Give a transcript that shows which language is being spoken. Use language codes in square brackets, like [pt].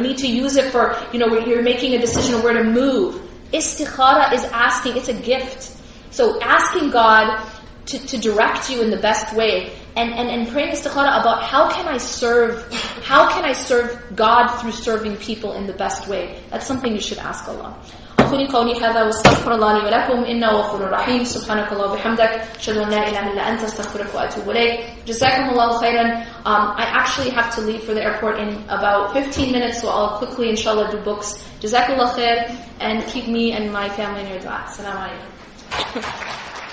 [en] We need to use it for, you're making a decision of where to move. Istikhara is asking, it's a gift. So asking God to direct you in the best way and praying istikhara about how can I serve God through serving people in the best way. That's something you should ask Allah. [ar] أقول قولي هذا واستغفر الله لي ولكم إنه غفور رحيم سبحانك اللهم وبحمدك أشهد أن لا إله إلا أنت أستغفرك وأتوب إليك جزاكم الله خيرا. [en] I actually have to leave for the airport in about 15 minutes, so I'll quickly inshallah do books. Jazakallah khair, and keep me and my family in your dua. Assalamu alaikum.